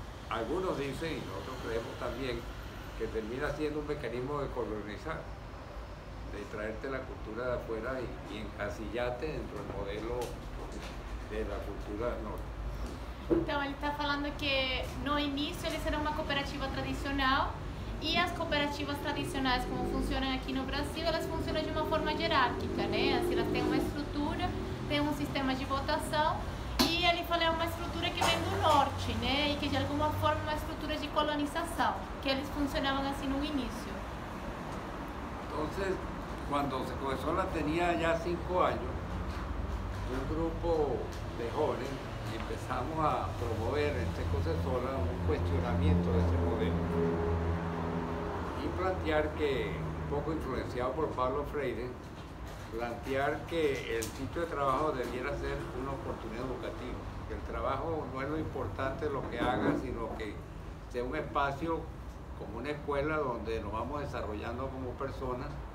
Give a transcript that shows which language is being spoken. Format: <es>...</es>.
<es>Algunos dicen, y nosotros creemos también, que termina siendo un mecanismo de colonizar, de traerte la cultura de afuera y encasillarte dentro del modelo de la cultura del norte.</es> <pt>Então, ele está falando que no início eles eram uma cooperativa tradicional e as cooperativas tradicionais, como funcionam aqui no Brasil, elas funcionam de uma forma hierárquica, né? Assim, elas têm uma estrutura, têm um sistema de votação e ele fala é uma estrutura que vem do norte, né? E que de alguma forma é uma estrutura de colonização, que eles funcionavam assim no início.</pt> <es>Entonces, cuando se comenzó, tenía ya 5 años, un grupo de jóvenes empezamos a promover en Cecocesola un cuestionamiento de ese modelo y plantear que, un poco influenciado por Pablo Freire, plantear que el sitio de trabajo debiera ser una oportunidad educativa, que el trabajo no es lo importante lo que haga, sino que sea un espacio como una escuela donde nos vamos desarrollando como personas.</es>